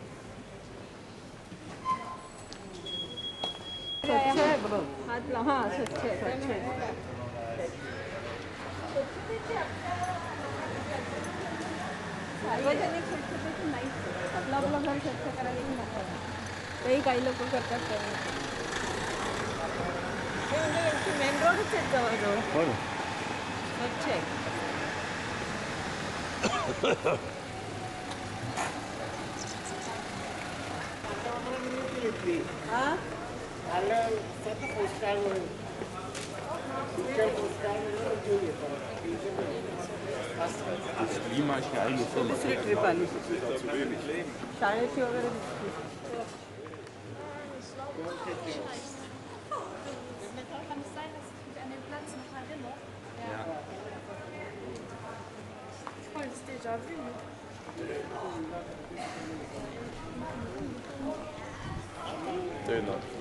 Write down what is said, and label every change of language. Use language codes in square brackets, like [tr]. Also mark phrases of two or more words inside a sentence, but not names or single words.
[mr] हाथ ला हाँ स्वच्छ है सार्वजनिक स्वच्छतेची नाहीच आपलं आपलं घर स्वच्छ करायला नको तेही काही लोक करतात ते म्हणजे मेन रोडच आहेत जवळजवळ स्वच्छ आहे हाँ [it] Allora, state postando [de] Das Klima ist ja eigentlich so. [mr] दुसरी ट्रिप आली शाळेची वगैरे [de] Kann es sein, dass ich mich an den Platz noch erinnere? Ja. Voll das Déjà-vu. Döner.